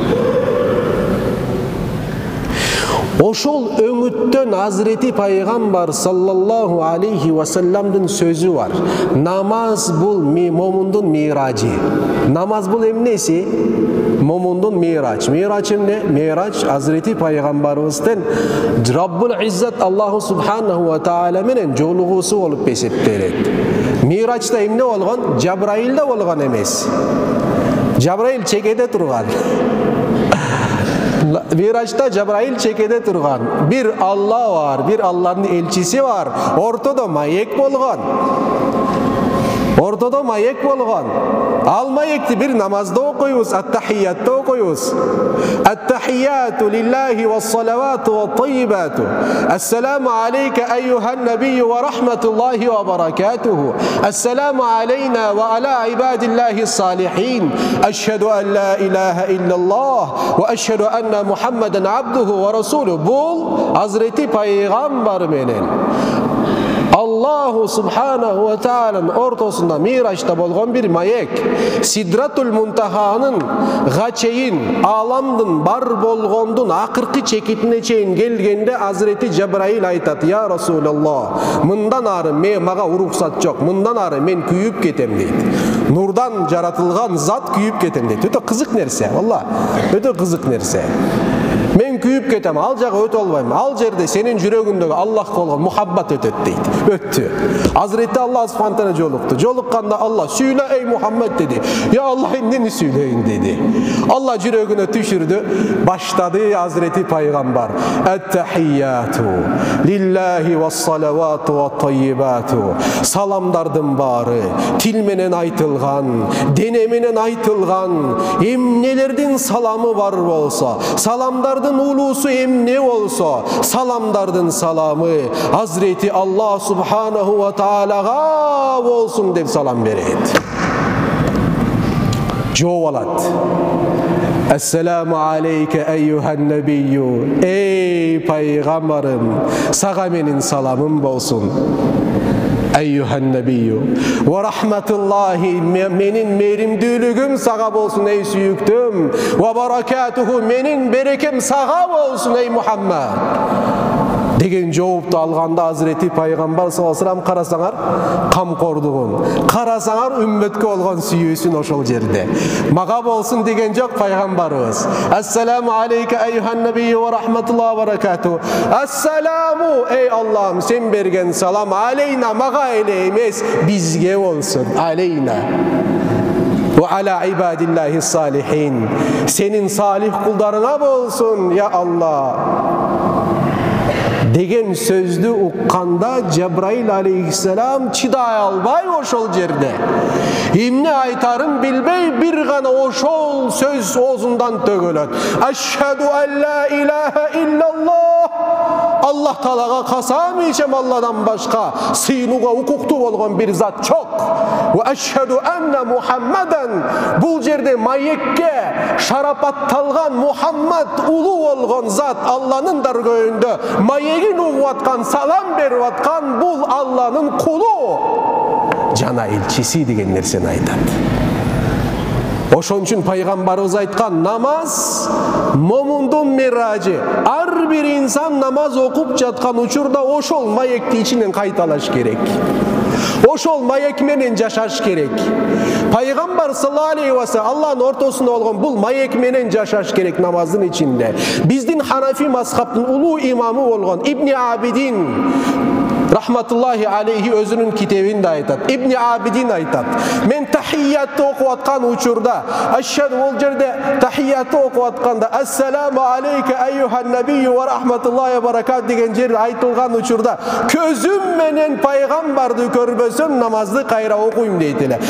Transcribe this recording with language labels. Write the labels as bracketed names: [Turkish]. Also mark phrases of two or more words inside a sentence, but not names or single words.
[Kyrgyz] Ошол өңүттөн Азирети пайгамбар [Arabic] صلى الله عليه وسلم [Kyrgyz] сөзү бар. Намаз бул момундун миражы. Намаз бул эмнеси? Момундун мираж. Мираж эмне? Мираж Азирети пайгамбарыбыздын [Arabic] رب العزة الله سبحانه وتعالى [Kyrgyz] менен жолугуусу болуп эсептелет. Мирачта эмне болгон? Жабраилде болгон эмес. Жабраил чекеде турган. Мирачта Жабраил чекеде турган. Бир Алла бар, бир Алланын элчиси бар. Ортодо маек болгон. Ортодо маек болгон. Ал маекти бир намазда окуйбуз, ат-тахиятта окуйбуз. [Arabic] التحيات لله والصلوات والطيبات. السلام عليك أيها النبي ورحمة الله وبركاته. السلام علينا وعلى عباد الله الصالحين. أشهد أن لا إله إلا الله وأشهد أن محمدا عبده ورسوله. [Kyrgyz] Бул Азирети пайгамбар менен [Arabic] الله سبحانه وتعالى [Kyrgyz] ортосунда мирачта болгон бир маек. Сидратул Мунтаханын чейин, аламдын бар болгондун акыркы чекитине чейин келгенде Азирети Жабраил айтат: [Arabic] "يا رسول الله, [Kyrgyz] мындан ары мага уруксат жок. Мындан ары мен күйүп кетем" дейт. Нурдан жаратылган зат күйүп кетем дейт. Өтө кызык нерсе, валла. Өтө кызык нерсе. Мен күйүп кетем, ал жагы өтө албайм. Ал жерде сенин жүрөгүңдөгү Аллахка болгон мухаббат өтөт дейт. Өттү. Азирети [Arabic] الله سبحانه وتعالى [Kyrgyz] жолукту. Жолукканда Аллах: "Сүйлө эй Мухаммад" деди. [Arabic] "يا الله, [Kyrgyz] эмнени сүйлөйүн" деди. Аллах жүрөгүнө түшүрдү. Баштады Азирети пайгамбар: [Arabic] "التحيات لله والصلوات والطيبات". [Kyrgyz] Саламдардын баары тил менен айтылган, дене менен айтылган, эмнелердин саламы бар болсо, саламдар улуусу эмне болсо, саламдардын саламы Азирети [Arabic] الله سبحانه وتعالى [Kyrgyz] болсун деп салам берет. Жооп алат: [Arabic] "السلام عليك أيها النبي". [Kyrgyz] Эй пайгамбарым, сага менин саламым болсун. [Arabic] أيها النبي ورحمة الله, [Kyrgyz] менин меримдүүлүгүм сага болсун эй сүйүктүм. [Arabic] وبركاته, [Kyrgyz] менин берекем сага болсун эй Мухаммад деген жоопту алганда Азирети пайгамбар [Arabic] صلى الله عليه وسلم [Kyrgyz] карасаңар камкордугун, карасаңар үммөткө болгон сүйүүсүн ошол жерде. Мага болсун деген жок пайгамбарыбыз. [Arabic] السلام عليك أيها النبي ورحمة الله وبركاته. Ассаламу, [Kyrgyz] эй Аллахым, сен берген салам алейна, мага эле эмес, бизге болсун. [Arabic] علينا وعلى عباد الله الصالحين, [Kyrgyz] сенин салих кулдарыңа болсун [Arabic] يا الله [Kyrgyz] деген сөздү укканда Жабраил алейхиссалам чыдай албай ошол жерде эмне айтарын билбей бир гана ошол сөз оозундан төгөлөт: [Arabic] "أشهد أن لا إله إلا الله". [Kyrgyz] Аллах Таалага касам ичем, Алладан башка сыйынууга укуктуу болгон бир зат жок. [Arabic] وأشهد أن محمدا, [Kyrgyz] бул жерде маекке шарапатталган Мухаммад улуу болгон зат, Алланын даргөйүндө маегин угуп аткан, салам берип аткан бул Алланын кулу, жана элчиси деген нерсени айтат. Ошон үчүн пайгамбарыбыз айткан: намаз момундун миражы. Ар бир инсан намаз окуп жаткан учурда ошол маекти ичинен кайталаш керек. Ошол маек менен жашаш керек. Пайгамбар [Arabic] صلى الله عليه وسلم [Kyrgyz] Аллахтын ортосунда болгон бул маек менен жашаш керек намаздын ичинде. Биздин Ханафи мазхабтын улуу имамы болгон Ибни Абидин [Arabic] رحمة الله عليه [Kyrgyz] өзүнүн китебинде айтат. Ибни Абидин айтат: "Мен тахиятты окуп аткан учурда, ашхаду", ол жерде тахиятты окуп атканда [Arabic] "السلام عليك أيها النبي ورحمة الله وبركات" [Kyrgyz] деген жер айтылган учурда көзүм менен пайгамбарды көрбөсөм намазды кайра окуйм дейт эле.